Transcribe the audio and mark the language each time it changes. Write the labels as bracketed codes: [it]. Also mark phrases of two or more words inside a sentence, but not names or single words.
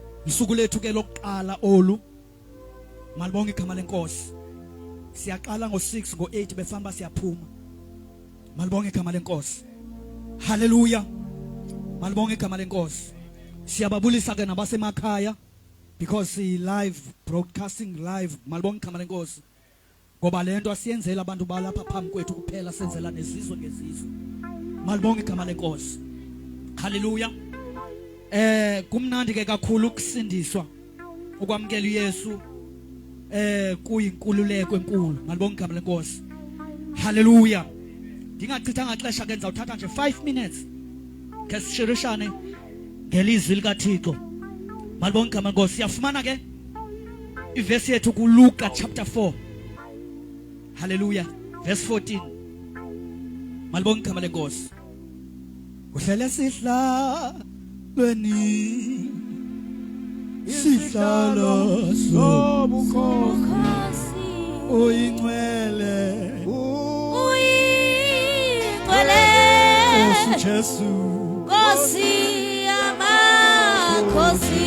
[xh] Usuku lethu ke lokuqala olu malibonke igama lenkosi. Siyaqala ngo6 ngo8 befamba siyaphuma. Malibonke igama lenkosi. Hallelujah. Malibonke igama lenkosi. Siyababulisa ke nabasemakhaya because si [en] live broadcasting live. [xh] Malibonke igama lenkosi. Ngoba lento asiyenzela abantu balapha phambi kwethu kuphela, senzela nezizwe ngezizwe. Malibonke igama lenkosi. Hallelujah. Kumnandi ke kakhulu ukusindiswa ukwamkela uYesu kuyinkululeko enkulu. Malibonke igama lenkosi. Hallelujah. Ndingachithanga ixesha ke ndizawuthatha nje 5 minutes ke sishirishane ngelizwi likaThixo. Malibonke igama lenkosi. Siyafumana ke ivesi yethu kuLuka chapter 4. Hallelujah. Verse 14. Malibonke igama lenkosi. Kuhlele sihlalweni sihlalo sobukhosi uyingcwele Nkosi Jesu Nkosi amakhosi.